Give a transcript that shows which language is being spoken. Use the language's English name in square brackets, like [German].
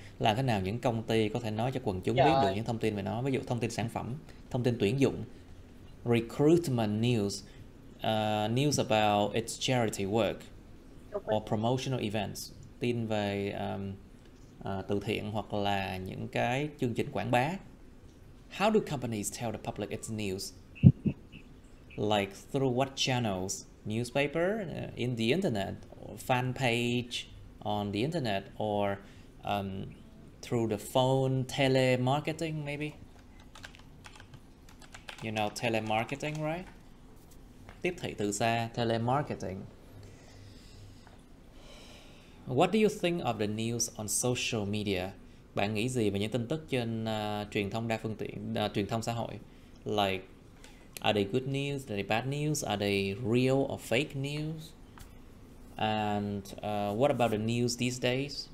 [Vietnamese] Làm thế nào những công ty có thể nói cho quần chúng biết được những thông tin về nó, ví dụ thông tin sản phẩm, thông tin tuyển dụng, [English] recruitment news, news about its charity work or promotional events, [Vietnamese] tin về từ thiện hoặc là những cái chương trình quảng bá. [English] How do companies tell the public its news? Like through what channels? Newspaper, in the internet, or fan page on the internet, or through the phone, telemarketing maybe? You know telemarketing, right? [Vietnamese] Tiếp thị từ xa, telemarketing. [English] What do you think of the news on social media? [Vietnamese] Bạn nghĩ gì về những tin tức trên truyền thông đa phương tiện, truyền thông xã hội? [English] Like, are they good news? Are they bad news? Are they real or fake news? And what about the news these days?